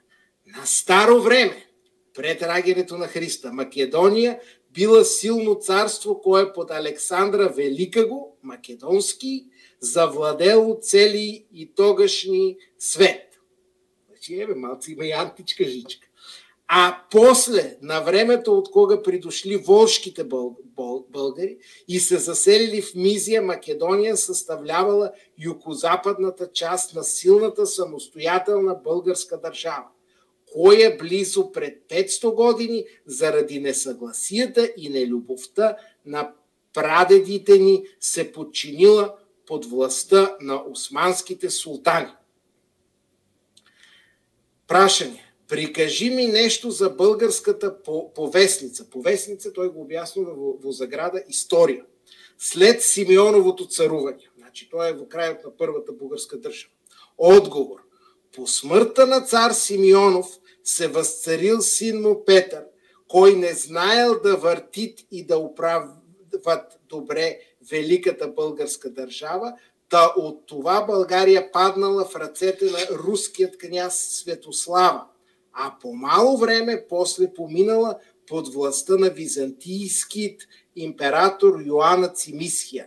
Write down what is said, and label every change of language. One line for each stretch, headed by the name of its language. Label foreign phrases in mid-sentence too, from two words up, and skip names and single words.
Bulgarian: На старо време, пред раѓањето на Христа, Македонија била силно царство кое под Александра Великаго, македонски, завладело цели и тогашни свет.
Macedonian: Значи, малци има и античка жичка.
Bulgarian: А после, на времето от кога придошли волшките българи и се заселили в Мизия, Македонија съставлявала югозападната част на силната самостоятелна българска држава, која близо пред 500 години заради несъгласията и нелюбовта на прадедите ни се подчинила под властта на османските султани.
Macedonian: Прашање.
Bulgarian: Прикажи ми нещо за българската повестница.
Macedonian: Повестница, той го обяснува во заграда история.
Bulgarian: След Симеоновото царување.
Macedonian: Значи, тоа е во крајот на првата българска држава. Одговор.
Bulgarian: По смъртта на цар Симеонов се възцарил син му Петър, кой не знаел да въртит и да управят добре великата българска държава, та от това България паднала в ръцете на руският княз Светослава, а по мало време после поминала под властта на византийският император Йоанна Цимисхия.